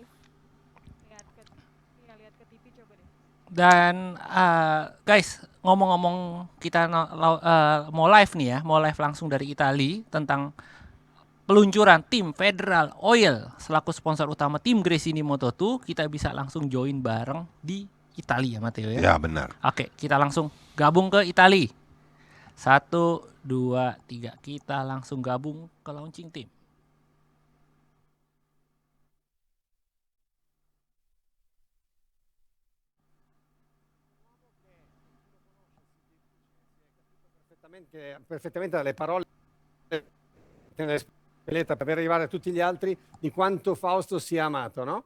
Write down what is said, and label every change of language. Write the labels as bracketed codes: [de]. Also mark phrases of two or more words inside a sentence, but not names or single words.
[id] Dan guys, ngomong-ngomong kita mau live nih ya, mau live langsung dari Italia tentang peluncuran tim Federal Oil selaku sponsor utama tim Gresini Moto2, kita bisa langsung join bareng di Italia, Matteo ya. Ya benar. Oke, kita langsung gabung ke Italia. 1, 2, 3, kita langsung gabung ke launching tim. [it] Perfettamente dalle parole nella speletta per arrivare a tutti gli altri di quanto Fausto sia amato, no?